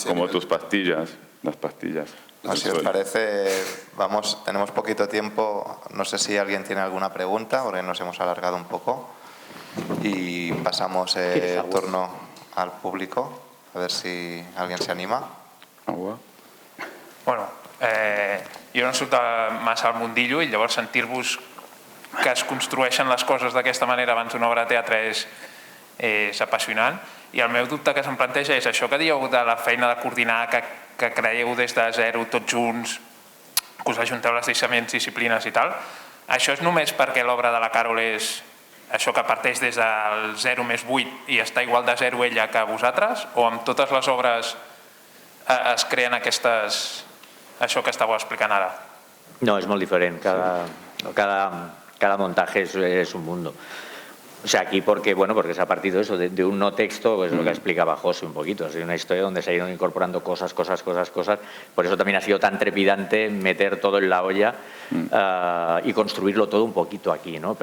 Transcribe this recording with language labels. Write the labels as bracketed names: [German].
[Spanish] como tus pastillas, las pastillas. Si os parece, tenemos poquito tiempo, no sé si alguien tiene alguna pregunta, porque nos hemos alargado un poco, y pasamos el turno al público, a ver si alguien se anima. Agua. [Catalan] Bueno, jo no soc massa al mundillo i llavors sentir-vos que es construeixen les coses d'aquesta manera abans d'una obra de teatre és apassionant. I el meu dubte que se'm planteja és això que dieu de la feina de coordinar, que creieu des de zero tots junts, que us ajunteu les diferents disciplines i tal. Això és només perquè l'obra de la Carol és això que parteix des del 0 més 8 i està igual de 0 ella que vosaltres, o amb totes les obres es creen això que estàveu explicant ara? [Spanish] No, es muy diferente. Cada montaje es un mundo. O sea, aquí porque se ha partido eso de un no texto, pues lo que explicaba José un poquito. Es una historia donde se han ido incorporando cosas. Por eso también ha sido tan trepidante meter todo en la olla y construirlo todo un poquito aquí, ¿no?